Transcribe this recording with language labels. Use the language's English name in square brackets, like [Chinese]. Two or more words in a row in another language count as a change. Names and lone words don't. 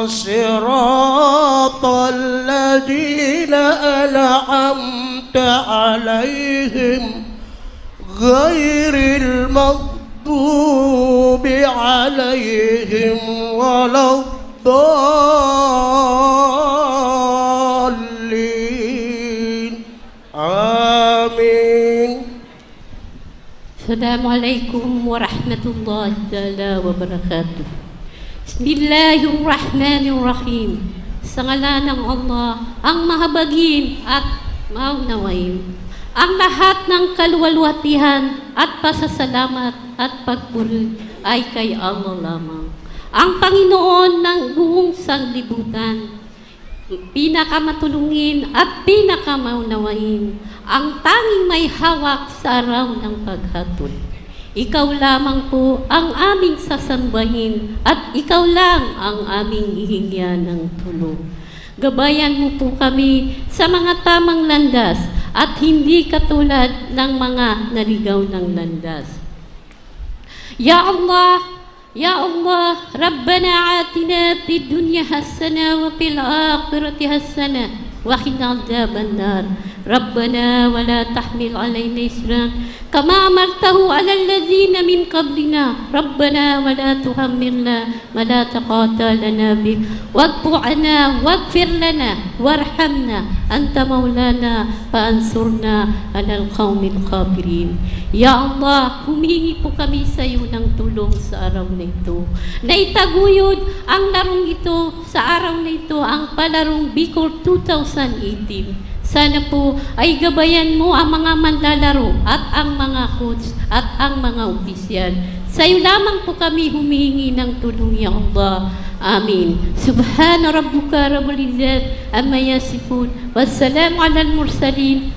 [Arabic] صراط الذين أنعمت عليهم غير المغضوب عليهم ولا الضالين السلام عليكم ورحمة الله تعالى وبركاته. Bismillahirrahmanirrahim. [Filipino] Sa ngalan ng Allah, ang mahabagin at maunawain. Ang lahat ng kaluwalhatihan at pasasalamat at pagpuri ay kay Allah lamang. Ang Panginoon ng buong sanglibutan, pinakamatulungin at pinakamaunawain, ang tanging may hawak sa araw ng paghatol. Ikaw lamang po ang aming sasambahin at ikaw lang ang aming hihingyan ng tulong. Gabayan mo po kami sa mga tamang landas at hindi katulad ng mga naligaw ng landas. [Arabic] يا الله يا الله ربنا آتنا في الدنيا حسنة وفي الآخرة حسنة وقنا عذاب النار. ربنا ولا تحمل علينا إصرا كما حملته على الذين من قبلنا. ربنا ولا تحملنا ما لا طاقة لنا به واعف عنا واغفر لنا وارحمنا أنت مولانا فانصرنا على القوم الكافرين. يا الله, [Filipino] humingi po kami sa iyo ng tulong sa araw na ito. Na itaguyod ang larong ito sa araw na ito, ang Palarong Bicol 2018. Sana po ay gabayan mo ang mga manlalaro at ang mga coach at ang mga opisyal. Sa iyo lamang po kami humihingi ng tulong, [Arabic] يا الله. Amin. سبحان ربك رب العزة عما يصفون. وسلام على المرسلين.